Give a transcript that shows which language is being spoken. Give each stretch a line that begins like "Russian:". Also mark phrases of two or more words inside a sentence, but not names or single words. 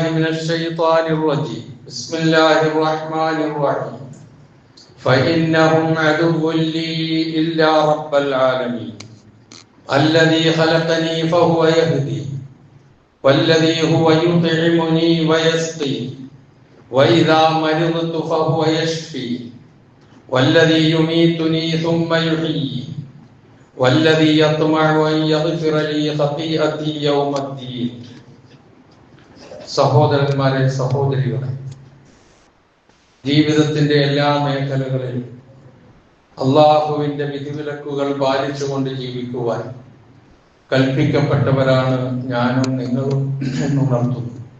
Arabic: من الشيطان الرجيم بسم الله الرحمن الرحيم فإنهم عدو لي إلا رب العالمين الذي خلقني فهو يهدي والذي هو يطعمني ويسقي وإذا مرضت فهو يشفي والذي يميتني ثم يحيي والذي يطمع أن يغفر لي خطيئتي يوم الدين
Malayalam: സഹോദരന്മാരെ സഹോദരികളെ ജീവിതത്തിന്റെ എല്ലാ മേഖലകളിലും അള്ളാഹുവിന്റെ വിധിവിലക്കുകൾ പാലിച്ചുകൊണ്ട് ജീവിക്കുവാൻ കൽപ്പിക്കപ്പെട്ടവരാണ് ഞാനും നിങ്ങളും എന്നുണർത്തുന്നു.